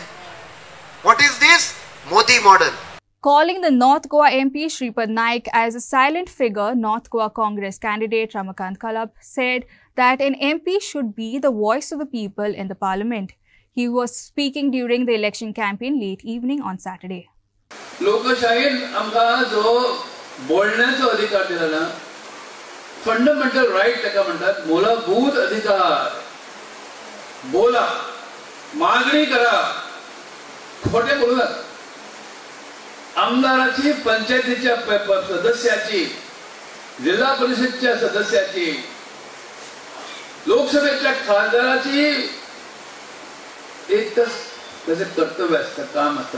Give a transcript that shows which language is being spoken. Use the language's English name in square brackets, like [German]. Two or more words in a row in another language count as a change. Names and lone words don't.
[English] What is this? Modi model. Calling the North Goa MP Shripad Naik as a silent figure, North Goa Congress candidate Ramakant Kalap said that an MP should be the voice of the people in the parliament. He was speaking during the election campaign late evening on Saturday. [Konkani] लोकशाहीन आमकां जो बोलण्याचो अधिकार दिला ना, [English] fundamental right [Konkani] ताका म्हणटात, मूलभूत अधिकार. [Marathi] बोला, मागणी करा, खोटे बोलू नका. आमदाराची, पंचायतीच्या सदस्याची, जिल्हा परिषदच्या सदस्याची, लोकसभेच्या खासदाराची एकच त्याचे कर्तव्य असतं, काम असतं.